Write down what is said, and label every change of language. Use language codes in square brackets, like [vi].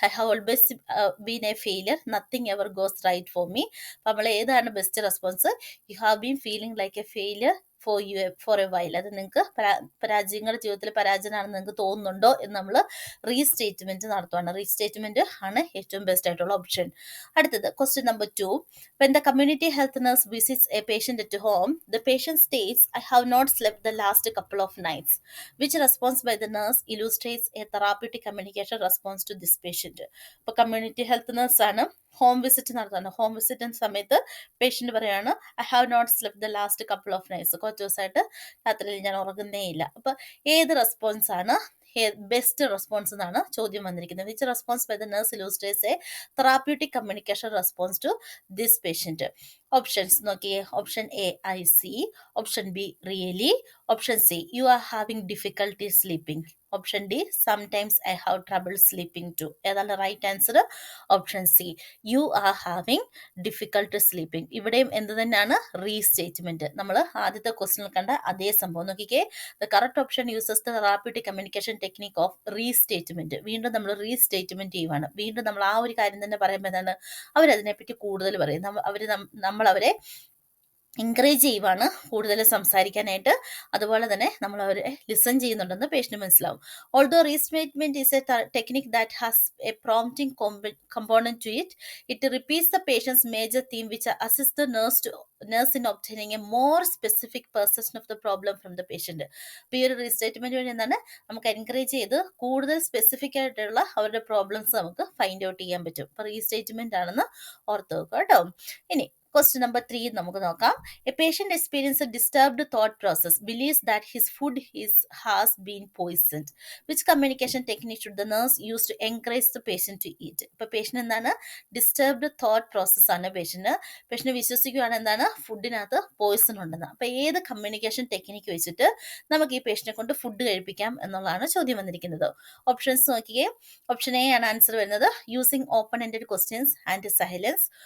[en] I have always been a failure. Nothing ever goes right for me. [ml] അപ്പോൾ നമ്മൾ ഏതാണ് best response? [en] You have been feeling like a failure for a while. [ml] അത് നിങ്ങൾക്ക് നിങ്ങളുടെ ജീവിതത്തിൽ പരാജയമാണെന്ന് നിങ്ങൾക്ക് തോന്നുന്നുണ്ടോ എന്ന് നമ്മൾ റീസ്റ്റേറ്റ്മെന്റ് നടത്തുവാണ്. റീസ്റ്റേറ്റ്മെന്റ് ആണ് ഏറ്റവും ബെസ്റ്റ് ആയിട്ടുള്ള ഓപ്ഷൻ. അടുത്തത് question number 2. [en] When the community health nurse visits a patient at home, the patient states, I have not slept the last couple of nights. Which response by the nurse illustrates a therapeutic communication response to this patient? [ml] ഇപ്പോൾ community health nurse ആണ് home visit നടത്തുന്നത്. Home വിസിറ്റിന് സമയത്ത് patient പറയാണ്, [en] I have not slept the last couple of nights, [ml] കുറച്ച് ദിവസമായിട്ട് രാത്രിയിൽ ഞാൻ ഉറങ്ങുന്നേ ഇല്ല. അപ്പോൾ ഏത് റെസ്പോൺസ് ആണ് ബെസ്റ്റ് റെസ്പോൺസ് എന്നാണ് ചോദ്യം വന്നിരിക്കുന്നത്. [en] Which response by the nurse illustrates a therapeutic communication response to this patient? Options നോക്കിയേ. Option A, I see. Option B, really. Option C, you are having difficulty sleeping. Option D, sometimes I have trouble sleeping too. [ml] ഏതാണ് right answer? [en] Option C, you are having difficult sleeping. [ml] ഇവിടെയും എന്ത് തന്നെയാണ്? Restatement. നമ്മൾ ആദ്യത്തെ ക്വസ്റ്റ്യനിൽ കണ്ട അതേ സംഭവം നോക്കിക്കേ. [en] The correct option uses the therapeutic communication technique of restatement. [ml] വീണ്ടും നമ്മൾ റീസ്റ്റേറ്റ്മെന്റ് ചെയ്യുവാണ്. വീണ്ടും നമ്മൾ ആ ഒരു കാര്യം തന്നെ പറയുമ്പോൾ എന്താണ്, അവരതിനെപ്പറ്റി കൂടുതൽ പറയും. നമ്മൾ അവരെ എൻകറേജ് ചെയ്യുവാണ് കൂടുതൽ സംസാരിക്കാനായിട്ട്. അതുപോലെ തന്നെ നമ്മൾ അവരെ ലിസൺ ചെയ്യുന്നുണ്ടെന്ന് പേഷ്യന്റ് മനസ്സിലാവും. [en] Although restatement is a technique that has a prompting component to it, it repeats the patient's major theme which assists the nurse in obtaining a more specific perception of the problem from the patient. [ml] അപ്പോൾ ഈ ഒരു restatement വഴി എന്താണ്, നമുക്ക് encourage ചെയ്ത് കൂടുതൽ specific ആയിട്ടുള്ള അവരുടെ പ്രോബ്ലംസ് നമുക്ക് ഫൈൻഡ് ഔട്ട് ചെയ്യാൻ പറ്റും. അപ്പോൾ റീസ്റ്റേറ്റ്മെന്റ് ആണെന്ന് ഓർത്ത് വെക്കുക കേട്ടോ. ഇനി [en] Question number 3 [ml] നമുക്ക് നോക്കാം. [en] A patient experiences a disturbed thought process, believes that his food has been poisoned. Which communication technique should the nurse use to encourage the patient to eat? [ml] ഇപ്പൊ പേഷ്യന്റ് എന്താണ്, disturbed thought process ആണ് patient വിശ്വസിക്കുകയാണ് എന്താണ്, ഫുഡിനകത്ത് Poisson ഉണ്ടെന്ന്. അപ്പൊ ഏത് communication technique വെച്ചിട്ട് നമുക്ക് ഈ പേഷ്യന്റിനെ കൊണ്ട് ഫുഡ് കഴിപ്പിക്കാം എന്നുള്ളതാണ് ചോദ്യം വന്നിരിക്കുന്നത്. ഓപ്ഷൻസ് നോക്കിയേ. [en] option A [ml] ആണ് ആൻസർ വരുന്നത്, [en] Using open ended questions and silence.